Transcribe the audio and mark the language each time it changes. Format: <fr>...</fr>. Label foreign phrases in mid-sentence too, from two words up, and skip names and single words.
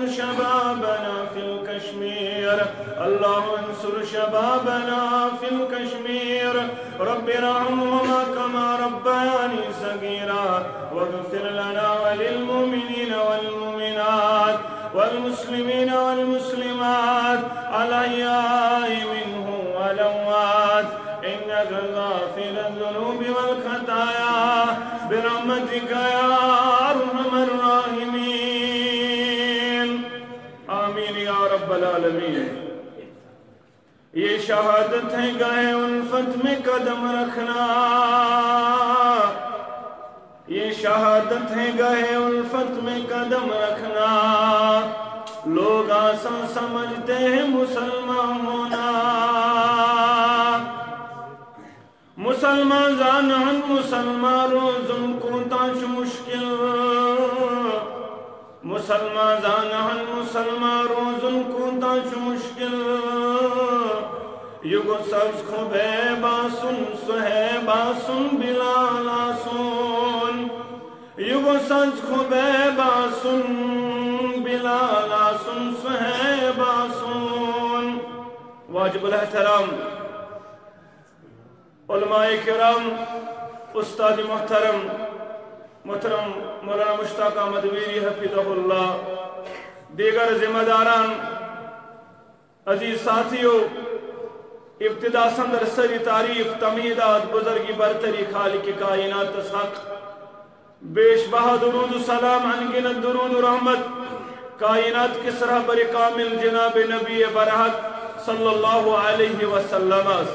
<ar>شبابنا في الكشمير اللهم انصر شبابنا في الكشمير رب ارحمهما كما ربياني صغيرا واغفر لنا وللمؤمنين والمؤمنات والمسلمين والمسلمات الأحياء منهم والأموات إنك غافر الذنوب والخطايا برحمتك يا أرحم الراحمين آمین یا رب العالمین</ar> <ur>یہ شہادت ہے گاہ الفت میں قدم رکھنا یہ شہادت ہے گاہ الفت میں قدم رکھنا لوگ آسان سمجھتے ہیں مسلمان ہونا</ur> <ks>مسلمان زانہن مسلمان روزن کو تانچ مشکل مسلمان زانہن مسلمان روزن کو تانچ مشکل یگو سبز کو بے باسن سہے باسن بلال آسون یگو سبز کو بے باسن بلال آسن سہے باسن</ks> <ur>واجب الاحترام علماء کرام استاد محترم مولانا مشتاق احمد ویری حفظہ اللہ دیگر ذمہ داران عزیز ساتھیوں ابتدا سندر سری تعریف تمہیدات بزرگی برتری خالق کائنات حق بیش بہا درود و سلام انگنت درود و رحمت کائنات کے سرہ بر کامل جناب نبی برحق</ur> <ar>صلی اللہ علیہ وسلم</ar>